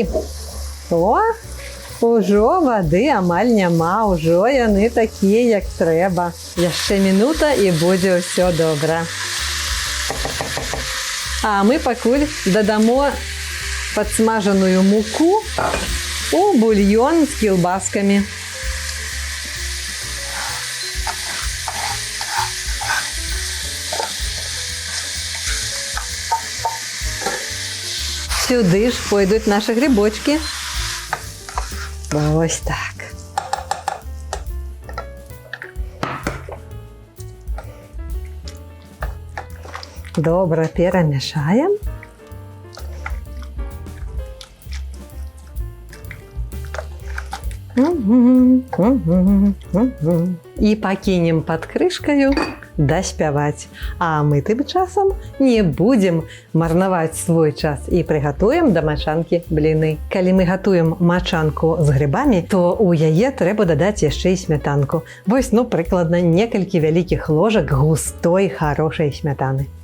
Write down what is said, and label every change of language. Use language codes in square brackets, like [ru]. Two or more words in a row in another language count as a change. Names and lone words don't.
[be] О, ужо вады амаль няма, ужо яны такія, як трэба. Яшчэ мінута і будзе ўсё добра. А мы пакуль дадамо падсмажаную муку у бульён з кілбаскамі. [uk] Сюди ж пойдуть наші грибочки. Ось так. Добре перемішаємо. І пакінем під кришкою даспяваць. [be] А мы тым часам не будзем марнаваць свой час і прыгатуем да мачанкі бліны. Калі мы гатуем мачанку з грыбамі, то у яе трэба дадаць яшчэ і смятанку. Вось, прыкладна некалькі вялікіх ложак густой, хорошай смятаны.